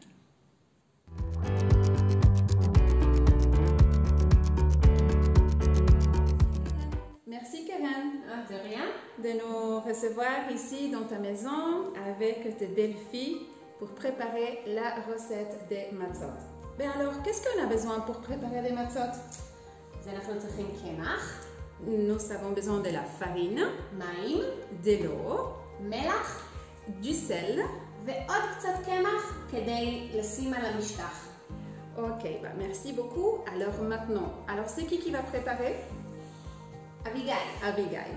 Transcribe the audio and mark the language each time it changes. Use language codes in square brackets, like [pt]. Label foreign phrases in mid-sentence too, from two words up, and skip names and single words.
[fr] Merci Karen De rien. de nous recevoir ici dans ta maison avec tes belles filles pour préparer la recette des matzot. Mais alors, qu'est-ce qu'on a besoin pour préparer les matzot? [he] אנחנו צריכים קמח, [fr] Nous avons besoin de la farine, [he] מים, [fr] de l'eau, [he] מלח [fr] du sel. [he] ועוד קצת קמח כדי לשים על המשטח. [fr] Ok, bah merci beaucoup. Alors maintenant, c'est qui va préparer? [he] אביגיל, [fr] Abigail.